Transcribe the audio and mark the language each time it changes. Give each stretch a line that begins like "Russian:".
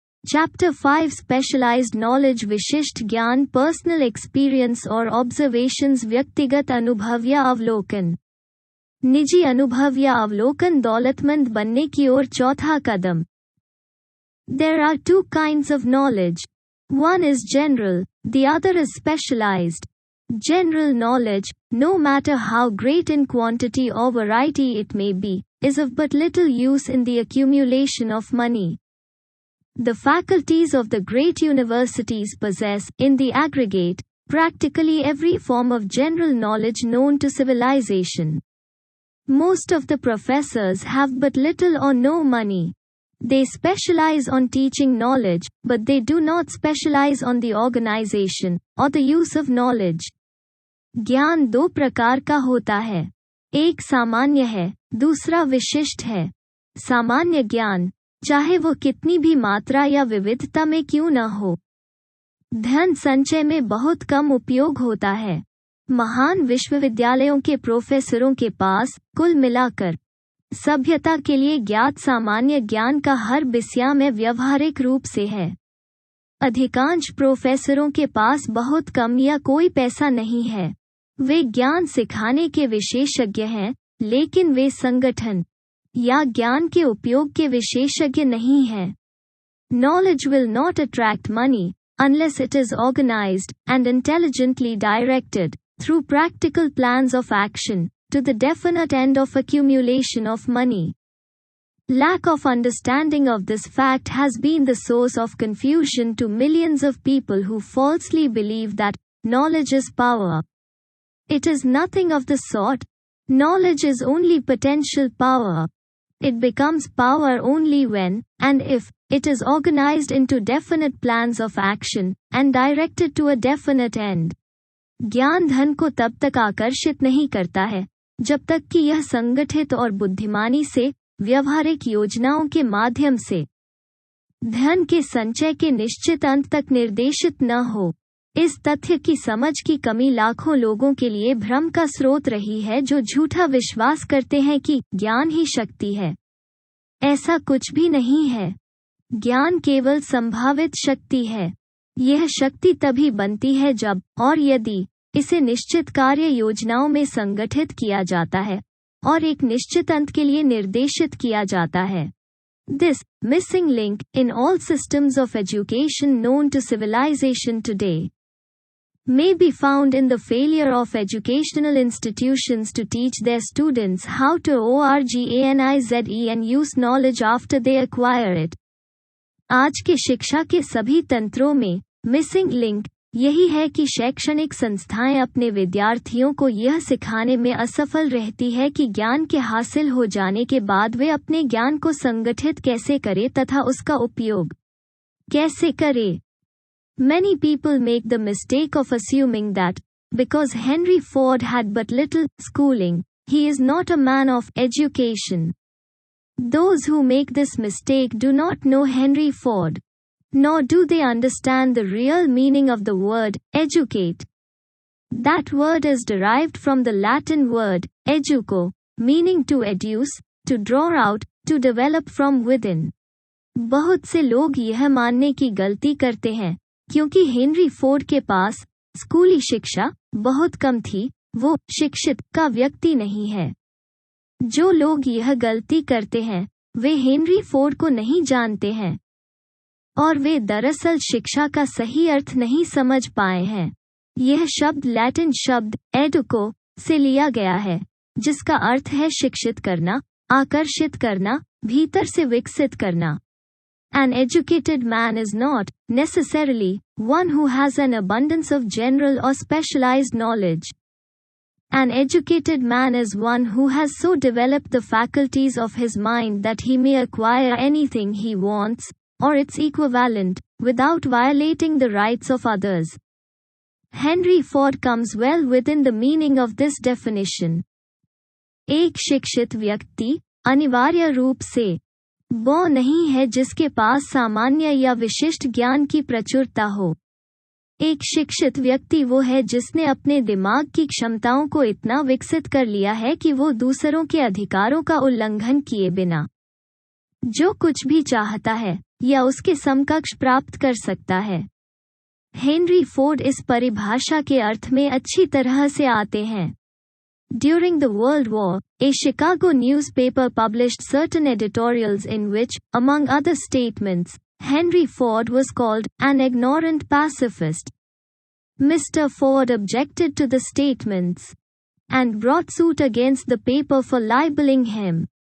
English: chapter 5 specialised knowledge
Hindi: विशिष्ट ज्ञान
English: personal experience और observations
Hindi: व्यक्तिगत अनुभव या अवलोकन निजी अनुभव या अवलोकन दौलतमंद बनने की ओर चौथा कदम
English: There are two kinds of knowledge. One is general, the other is specialized. General knowledge, no matter how great in quantity or variety it may be, is of but little use in the accumulation of money. The faculties of the great universities possess, in the aggregate, practically every form of general knowledge known to civilization. Most of the professors have but little or no money. They specialize on teaching knowledge, but they do not specialize on the organization or the use of knowledge.
Hindi: ज्ञान दो प्रकार का होता है, एक सामान्य है, दूसरा विशिष्ट है। सामान्य ज्ञान, चाहे वो कितनी भी मात्रा या विविधता में क्यों न हो, धन संचय में बहुत कम उपयोग होता है। महान विश्वविद्यालयों के प्रोफेसरों के पास कुल मिलाकर सभ्यता के लिए ज्ञात सामान्य ज्ञान का हर विषय में व्यवहारिक रूप से है। अधिकांश प्रोफेसरों के पास बहुत कम या कोई पैसा नहीं है। वे ज्ञान सिखाने के विशेषज्ञ हैं, लेकिन वे संगठन या ज्ञान के उपयोग के विशेषज्ञ नहीं हैं।
English: Knowledge will not attract money unless it is organized and intelligently directed through practical plans of action to the definite end of accumulation of money. Lack of understanding of this fact has been the source of confusion to millions of people who falsely believe that knowledge is power. It is nothing of the sort. Knowledge is only potential power. It becomes power only when, and if, it is organized into definite plans of action and directed to a definite end.
Hindi: ज्ञान धन को तब तक आकर्षित नहीं करता है जब तक कि यह संगठित और बुद्धिमानी से व्यवहारिक योजनाओं के माध्यम से धन के संचय के निश्चित अंत तक निर्देशित न हो। इस तथ्य की समझ की कमी लाखों लोगों के लिए भ्रम का स्रोत रही है जो झूठा विश्वास करते हैं कि ज्ञान ही शक्ति है। ऐसा कुछ भी नहीं है। ज्ञान केवल संभावित शक्ति है। यह शक्ति तभी बनती है जब और यदि इसे निश्चित कार्य योजनाओं में संगठित किया जाता है और एक निश्चित अंत के लिए निर्देशित किया जाता है।
English: This missing link in all systems of education known to civilization today may be found in the failure of educational institutions to teach their students how to organize and use knowledge after they acquire it.
Hindi: आज के शिक्षा के सभी तंत्रों में missing link यही है कि शैक्षणिक संस्थाएं अपने विद्यार्थियों को यह सिखाने में असफल रहती है कि ज्ञान के हासिल हो जाने के बाद वे अपने ज्ञान को संगठित कैसे करें तथा उसका उपयोग कैसे करें।
English: Many people make the mistake of assuming that, because Henry Ford had but little schooling, he is not a man of education. Those who make this mistake do not know Henry Ford, nor do they understand the real meaning of the word educate. That word is derived from the Latin word educo, meaning to educe, to draw out, to develop from within.
Hindi: बहुत से लोग यह मानने की गलती करते हैं क्योंकि हेनरी फोर्ड के पास स्कूली शिक्षा बहुत कम थी, वो शिक्षित का व्यक्ति नहीं है। जो लोग यह गलती करते हैं वे हेनरी फोर्ड को नहीं जानते हैं और वे दरअसल शिक्षा का सही अर्थ नहीं समझ पाए हैं। यह शब्द लैटिन शब्द एडुको से लिया गया है जिसका अर्थ है शिक्षित करना, आकर्षित करना, भीतर से विकसित करना।
English: An educated man is not, necessarily, one who has an abundance of general or specialized knowledge. An educated man is one who has so developed the faculties of his mind that he may acquire anything he wants, or its equivalent, without violating the rights of others. Henry Ford comes well within the meaning of this definition.
Hindi: एक शिक्षित व्यक्ति, अनिवार्य रूप से, वो नहीं है जिसके पास सामान्य या विशिष्ट ज्ञान की प्रचुरता हो। एक शिक्षित व्यक्ति वो है जिसने अपने दिमाग की क्षमताओं को इतना विकसित कर लिया है कि वो दूसरों के अधिकारों का उल्लंघन किए बिना जो कुछ भी चाहता है या उसके समकक्ष प्राप्त कर सकता है। हेनरी फोर्ड इस परिभाषा के अर्थ में अच्छी तरह से आते हैं।
English: During the World War, a Chicago newspaper published certain editorials in which, among other statements, Henry Ford was called an ignorant pacifist. Mr. Ford objected to the statements and brought suit against the paper for libeling him.